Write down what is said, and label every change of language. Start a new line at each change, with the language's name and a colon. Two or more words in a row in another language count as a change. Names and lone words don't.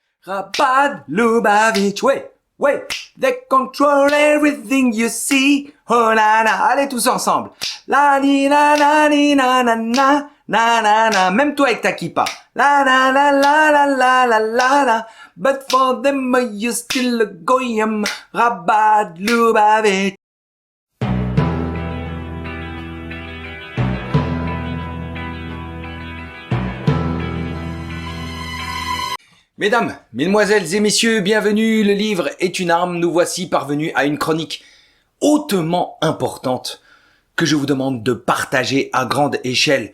French: Rabad Lubavitch, ouais,
English: they control everything you see.
French: Oh la la, allez tous ensemble. La ni la la ni na na na na na na. Même toi avec ta kippa. La la la la la la la la la.
English: But for them you still a goyim.
French: Rabad Lubavitch. Mesdames, mesdemoiselles et messieurs, bienvenue, le livre est une arme, nous voici parvenus à une chronique hautement importante que je vous demande de partager à grande échelle.